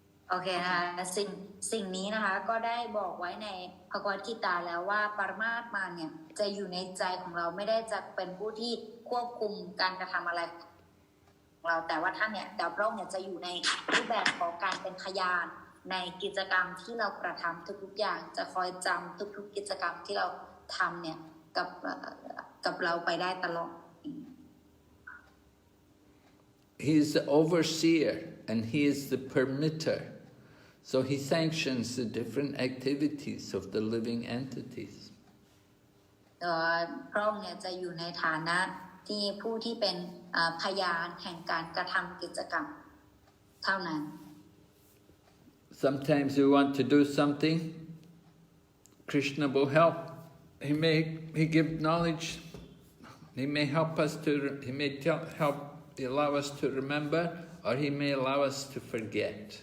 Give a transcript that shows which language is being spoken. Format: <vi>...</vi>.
<th>โอเคนะคะสิ่งนี้นะคะก็ได้บอกไว้ในภควตกีตาแล้วว่าปรมาตมาเนี่ยจะอยู่ในใจของเราไม่ได้จะเป็นผู้ที่ควบคุมการกระทำอะไรของเราแต่ว่าท่านเนี่ยดาวพระองค์เนี่ยจะอยู่ในรูปแบบของการเป็นพยานในกิจกรรมที่เรากระทำทุกๆอย่างจะคอยจำทุกๆกิจกรรมที่เราทำเนี่ยกับเราไปได้ตลอด</th> <en>He is the overseer and he is the permitter. So he sanctions the different activities of the living entities.</en> <th>พระองค์เนี่ยจะอยู่ในฐานะที่ผู้ที่เป็นพยานแห่งการกระทำกิจกรรมเท่านั้น</th> <en>Sometimes we want to do something, Krishna will help. He give knowledge. He may help us to. He may allow us to remember, or he may allow us to forget.</en>